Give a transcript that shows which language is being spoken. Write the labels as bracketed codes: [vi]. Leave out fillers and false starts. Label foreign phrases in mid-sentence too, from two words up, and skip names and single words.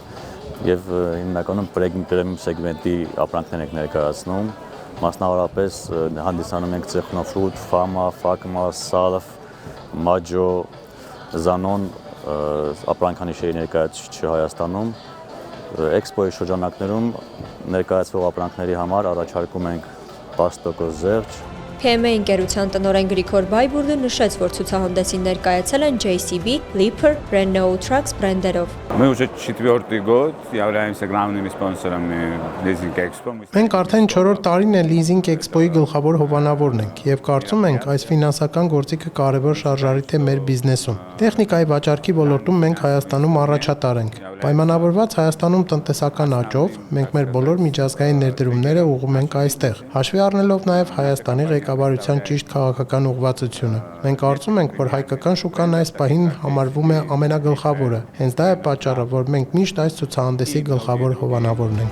[hy] եւ հիմնականում պրեմիում սեգմենտի ապրանքներ ենք ներկայացնում, մասնավորապես հանդիսանում ենք Technofruit, Fama, Facma, Salf, Maggio, Zanon ապրանքանիշերի ներկայացուցիչը Հայաստանում։ Էքսպոյի շրջանակներում ներկայացվող ապրանքների համար առաջարկում ենք 10% զեղչ։ PMA ընկերության տնօրեն Գրիգոր Բայբուրդը նշեց, որ ցուցահանդեսին ներկայացել են JCB, Leaper, Renault Trucks բրենդերով։ [ru] Мы уже 4-й год являемся главными спонсорами Leasing Expo։ [hy] Մենք արդեն 4-րդ տարին է Leasing Expo-ի գլխավոր հովանավորն ենք եւ կարծում ենք այս ֆինանսական գործիքը կարևոր շարժարիթ է մեր բիզնեսում։ Տեխնիկայի վաճառքի ոլորտում մենք Հայաստանում առաջատար ենք։ Պայմանավորված Հայաստանում տնտեսական աճով մենք մեր բոլոր միջազգային ներդրումները ուղղում ենք այստեղ։ Հաշվի առնելով նաեւ Հայաստանի ղեկավարության ճիշտ քաղաքական ուղղվածությունը։ Մենք կարծում ենք, որ հայկական շուկան այս պահին համարվում է ամենագլխավորը։ Հենց դա է պատճառը, որ մենք միշտ այս ցուցահանդեսի գլխավոր հովանավորն ենք։